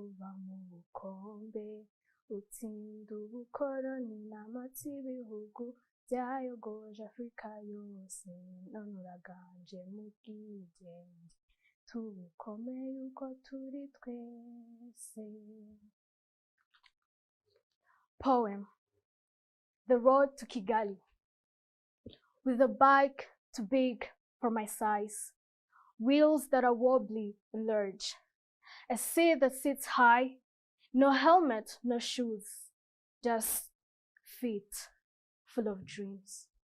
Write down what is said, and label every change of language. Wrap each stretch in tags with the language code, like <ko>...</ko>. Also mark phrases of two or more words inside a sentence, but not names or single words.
<rn>uva mu bukombe utsinda ubukoroni n'amatsi ibihugu byayogoje Afurika yose none uraganje mu bwigenge tubikomeye uko turi twese.</rn> <en>Poem. The road to Kigali. With a bike too big for my size, wheels that are wobbly and large, a seat that sits high, no helmet, no shoes, just feet full of dreams.</en>